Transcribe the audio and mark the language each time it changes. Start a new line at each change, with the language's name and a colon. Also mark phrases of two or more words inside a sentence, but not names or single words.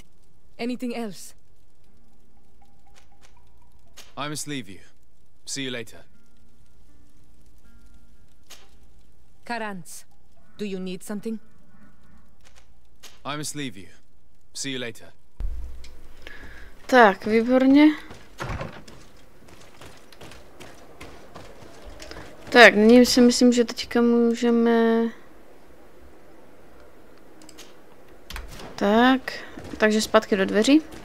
English: Anything else? I must leave you. See you later. Karantz, do you need something? I must leave you. See you later.
Czech: Tak, výborně. Tak, nyní si myslím, že teďka můžeme... Tak, takže zpátky do dveří.